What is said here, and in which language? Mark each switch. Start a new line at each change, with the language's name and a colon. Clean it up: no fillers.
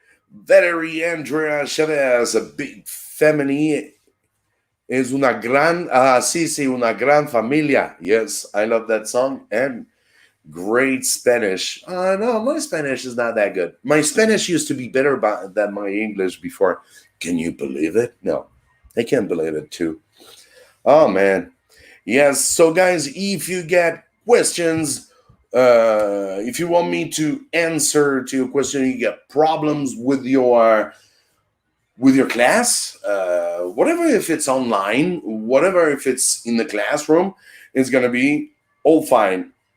English: Valerie Andrea Chavez, a big family.
Spanish: Es una gran, sí, una gran familia.
English: Yes, I love that song. And great Spanish. No, my Spanish is not that good. My Spanish used to be better than my English before. Can you believe it? No, I can't believe it too. Oh, man. Yes, so guys, if you get questions, if you want me to answer to your question, you get problems with your class, whatever, if it's online, whatever, if it's in the classroom, it's going to be all fine.